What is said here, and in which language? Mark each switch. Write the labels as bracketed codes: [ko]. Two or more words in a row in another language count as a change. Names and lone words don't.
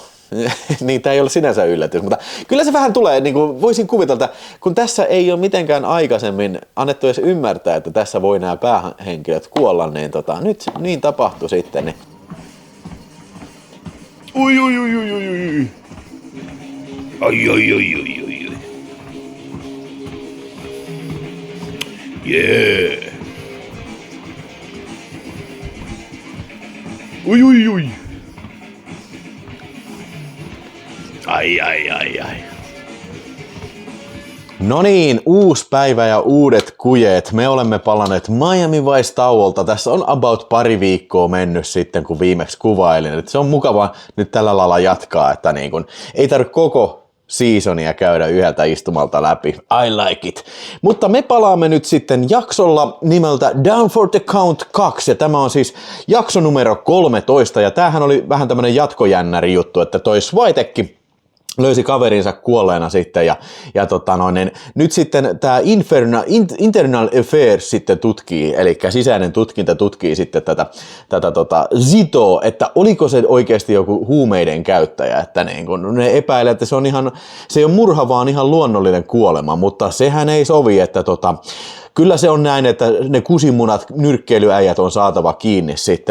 [fi] Niin tämä ei ole sinänsä yllätys, mutta kyllä se vähän tulee, niin kuin voisin kuvitella, että kun tässä ei ole mitenkään aikaisemmin annettu edes ymmärtää, että tässä voi nämä päähenkilöt kuolla, niin nyt niin tapahtui sitten. Niin. Oi. Ai. Yeah. Ui, ui, ui. Ai, ai, ai, ai. No niin, uusi päivä ja uudet kujeet. Me olemme palanneet Miami Vice tauolta. Tässä on about pari viikkoa mennyt sitten, kun viimeksi kuvailin. Et se on mukavaa nyt tällä lailla jatkaa, että niin kun ei tarvitse koko seasonia käydä yhdeltä istumalta läpi. [en] I like it. [fi] Mutta me palaamme nyt sitten jaksolla nimeltä Down for the Count 2. Ja tämä on siis jakso numero 13. Ja tämähän oli vähän tämmönen jatkojännäri juttu, että toi Switekki löysi kaverinsa kuolleena sitten ja nyt sitten tämä [en] Internal Affairs [fi] sitten tutkii, eli sisäinen tutkinta tutkii sitten tätä Zitoa, että oliko se oikeasti joku huumeiden käyttäjä, että niin kun ne epäilee, että se ei ole murha, vaan ihan luonnollinen kuolema, mutta sehän ei sovi, että kyllä se on näin, että ne kusimunat, nyrkkeilyäijät on saatava kiinni sitten.